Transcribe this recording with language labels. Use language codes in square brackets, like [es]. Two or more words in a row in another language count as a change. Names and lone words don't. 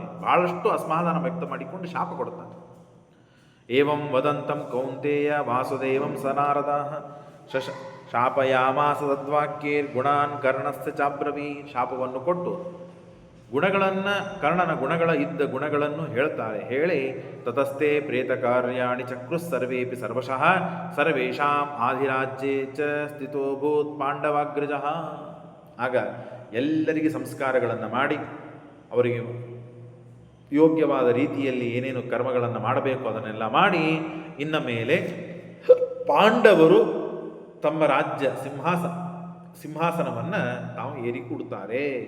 [kn] ಬಹಳಷ್ಟು ಅಸಮಾಧಾನ ವ್ಯಕ್ತ ಮಾಡಿಕೊಂಡು ಶಾಪ ಕೊಡ್ತಾನೆ. [sa] ಏವಂ ವದಂತಂ ಕೌಂತೇಯ ವಾಸುದೇವಂ ಸ ನಾರದಃ ಶಾಪಯಾಮಾಸ ತದ್ವಾಕ್ಯೇರ್ ಗುಣಾನ್ ಕರ್ಣಸ್ಯ ಚಾಬ್ರವೀ. [kn] ಶಾಪವನ್ನು ಕೊಟ್ಟು ಗುಣಗಳನ್ನು, ಕರ್ಣನ ಗುಣಗಳನ್ನು ಹೇಳ್ತಾರೆ. [sa] ಹೇಳಿ ತತಸ್ಥೆ ಪ್ರೇತ ಕಾರ್ಯಾಣಿ ಚಕ್ರು ಸರ್ವೇಪಿ ಸರ್ವಶಃ ಸರ್ವೇಷಾಂ ಆಧಿರಾಜ್ಯೇ ಚ ಸ್ಥಿತೋಭೂತ್ ಪಾಂಡವಾಗ್ರಜ. [kn] ಆಗ ಎಲ್ಲರಿಗೆ ಸಂಸ್ಕಾರಗಳನ್ನು ಮಾಡಿ ಅವರಿಗೆ ಯೋಗ್ಯವಾದ ರೀತಿಯಲ್ಲಿ ಏನೇನು ಕರ್ಮಗಳನ್ನು ಮಾಡಬೇಕು ಅದನ್ನೆಲ್ಲ ಮಾಡಿ, ಇನ್ನ ಮೇಲೆ ಪಾಂಡವರು ತಮ್ಮ ರಾಜ್ಯ ಸಿಂಹಾಸನವನ್ನು ತಾವು ಏರಿ ಕೂಡುತ್ತಾರೆ.